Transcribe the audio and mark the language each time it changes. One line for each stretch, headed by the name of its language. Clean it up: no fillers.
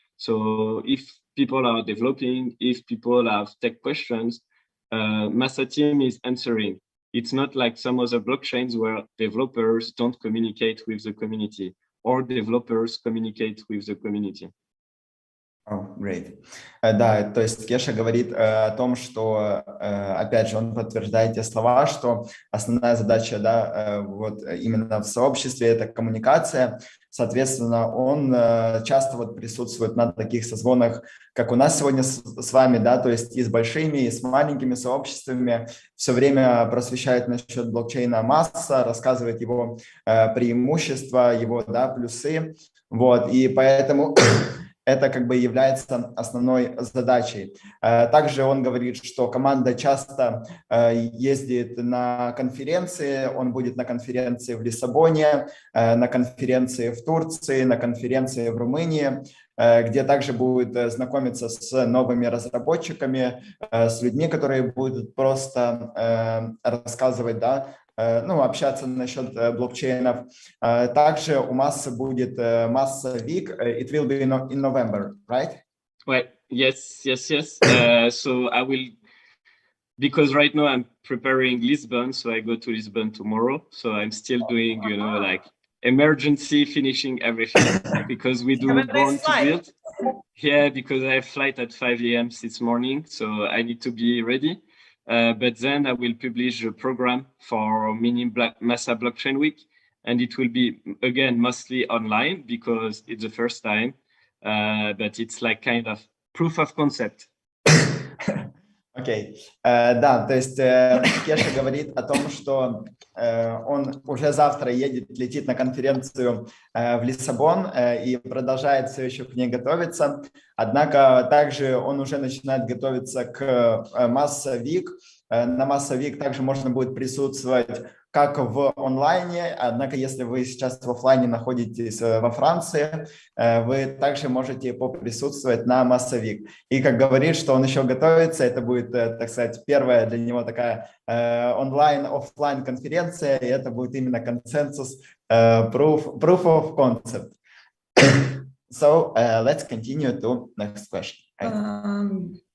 English: So if people are developing, if people have tech questions, Massa team is answering. It's not like some other blockchains where developers don't communicate with the community or developers communicate with the community. Oh, great.
Russian: Да, то есть Кеша говорит о том, что, опять же, он подтверждает те слова, что основная задача, да, вот именно в сообществе – это коммуникация. Соответственно, он часто вот присутствует на таких созвонах, как у нас сегодня с вами, да, то есть и с большими, и с маленькими сообществами, все время просвещает насчет блокчейна Massa, рассказывает его преимущества, его, да, плюсы, вот, и поэтому это как бы является основной задачей. Также он говорит, что команда часто ездит на конференции, он будет на конференции в Лиссабоне, на конференции в Турции, на конференции в Румынии, где также будет знакомиться с новыми разработчиками, с людьми, которые будут просто рассказывать, да, ну, общаться насчет блокчейнов. Также у Massa будет Massa Week.
English: It will be in November, right? Well, yes. So I will, because right now I'm preparing Lisbon, so I go to Lisbon tomorrow. So I'm still doing, you know, like emergency finishing everything because we do born to build. Yeah, because I have flight at 5 a.m. this morning, so I need to be ready. But then I will publish a program for Massa Blockchain Week, and it will be, again, mostly online because it's the first time, but it's like kind of proof of concept.
Russian: Окей. Да, то есть Кеша говорит о том, что он уже завтра летит на конференцию в Лиссабон и продолжает все еще к ней готовиться. Однако также он уже начинает готовиться к Massa Week. На Massa Week также можно будет присутствовать как в онлайне, однако если вы сейчас в офлайне находитесь во Франции, вы также можете поприсутствовать на Massa Week. И как говорит, что он еще готовится, это будет, так сказать, первая для него такая онлайн-офлайн конференция, и это будет именно консенсус, proof of concept.
English: So let's continue to next question.